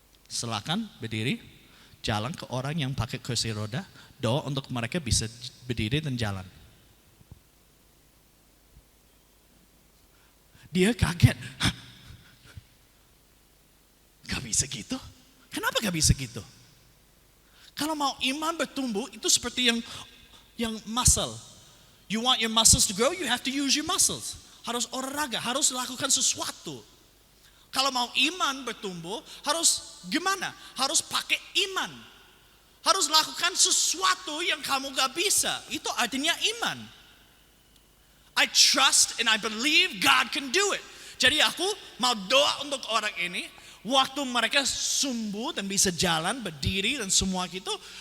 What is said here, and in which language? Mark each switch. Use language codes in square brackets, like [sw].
[id] Silakan berdiri, jalan ke orang yang pakai kursi roda, doa untuk mereka bisa berdiri dan jalan. Dia kaget. Hah? Gak bisa gitu? Kenapa gak bisa gitu? Kalau mau iman bertumbuh, itu seperti yang muscle. [en] You want your muscles to grow, you have to use your muscles. [id] Harus olahraga, harus lakukan sesuatu. Kalau mau iman bertumbuh, harus gimana? Harus pakai iman. Harus lakukan sesuatu yang kamu gak bisa. Itu artinya iman. [en] I trust and I believe God can do it. [id] Jadi aku mau doa untuk orang ini. Waktu mereka sembuh dan bisa jalan, berdiri dan semua gitu.